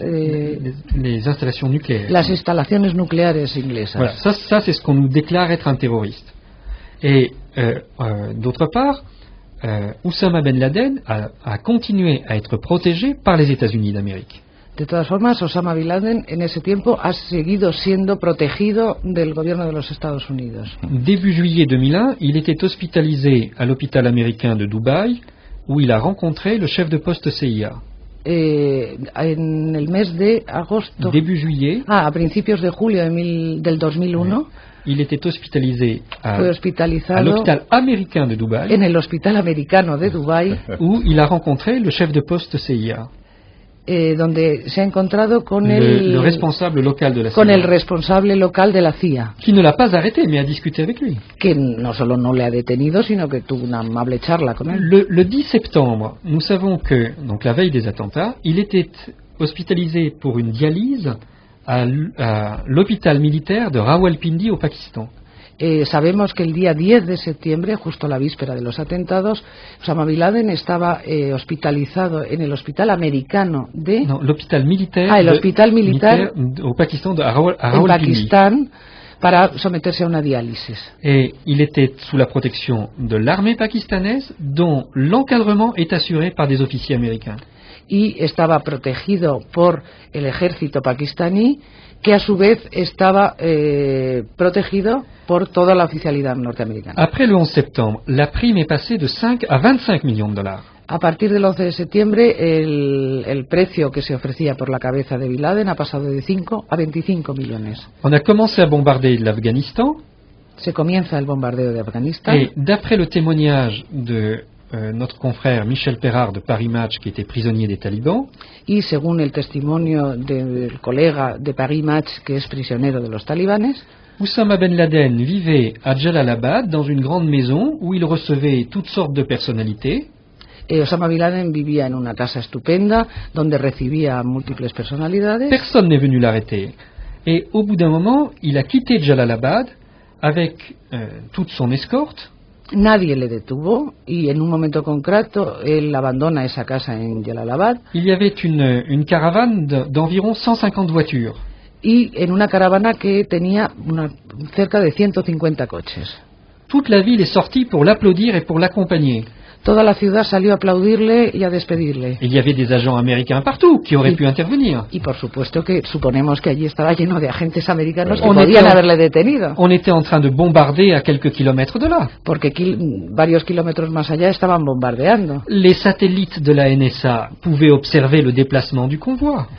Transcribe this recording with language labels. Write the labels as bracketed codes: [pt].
[fr] les installations nucléaires. [es] Las instalaciones nucleares inglesas. [fr] Voilà, ça c'est ce qu'on nous déclare être un terroriste. Et d'autre part, Oussama Ben Laden a continué à être protégé par les États-Unis d'Amérique. [es] De todas formas, Osama Bin Laden en ese tiempo ha seguido siendo protegido del gobierno de los Estados Unidos. [fr] Début juillet 2001, il était hospitalisé à l'hôpital américain de Dubaï, où il a rencontré le chef de poste CIA. [es] En el mes de agosto. [fr] Début juillet. [es] A principios de julio del 2001. [fr] Il était hospitalisé à l'hôpital américain de Dubaï. [es] En el hospital americano de Dubái. [fr] Où il a rencontré le chef de poste CIA. [es] Donde se ha encontrado con [fr] le responsable local de la CIA. [es] Con el responsable local de la CIA. [fr] Qui ne l'a pas arrêté, mais a discuté avec lui. [es] Que no solo no le ha detenido, sino que tuvo una amable charla con él. [fr] Le 10 septembre, nous savons que, donc la veille des attentats, il était hospitalisé pour une dialyse à l'hôpital militaire de Rawalpindi au Pakistan. [es] Sabemos que el día 10 de septiembre, justo la víspera de los atentados, Osama Bin Laden estaba hospitalizado en el hospital americano de... [fr] No, l'hôpital militaire. [es] El hospital militar [fr] au Pakistan de Rawalpindi. [es] En Pakistán, para someterse a una diálisis. [fr] Et il était sous la protection de l'armée pakistanaise, dont l'encadrement est assuré par des officiers américains. [es] Y estaba protegido por el ejército pakistaní, que a su vez estaba protegido por toda la oficialidad norteamericana. [fr] Après le 11 septembre, la prime est passée de 5 à 25 millions de dollars. [es] A partir del 11 de septiembre, el precio que se ofrecía por la cabeza de Bin Laden ha pasado de 5 a 25 millones. [fr] On a commencé à bombarder l'Afghanistan. [es] Se comienza el bombardeo de Afganistán. [fr] Et d'après le témoignage de notre confrère Michel Perard de Paris Match, qui était prisonnier des talibans. [es] Y según el testimonio del colega de Paris Match, que es prisionero de los talibanes, [fr] Oussama Ben Laden vivait à Jalalabad dans une grande maison où il recevait toutes sortes de personnalités. [es] Osama Bin Laden vivía en una casa estupenda donde recibía múltiples personalidades. [fr] Personne n'est venu l'arrêter. Et au bout d'un moment, il a quitté Jalalabad avec toute son escorte. [es] Nadie le detuvo y en un momento concreto él abandona esa casa en Jalalabad. [fr] Il y avait une caravane d'environ 150 voitures. [es] Y en una caravana que tenía cerca de 150 coches. [fr] Toute la ville est sortie pour l'applaudir et pour l'accompagner. [es] Toda la ciudad salió a aplaudirle y a despedirle. [fr] Il y avait des agents américains partout qui auraient pu intervenir. [es] Y por supuesto que suponemos que allí estaba lleno de agentes americanos que podían haberle detenido. [fr] On était en train de bombarder à quelques kilomètres de là. [es] Porque varios kilómetros más allá estaban bombardeando. [fr] Les satellites de la NSA pouvaient observer le déplacement du convoi.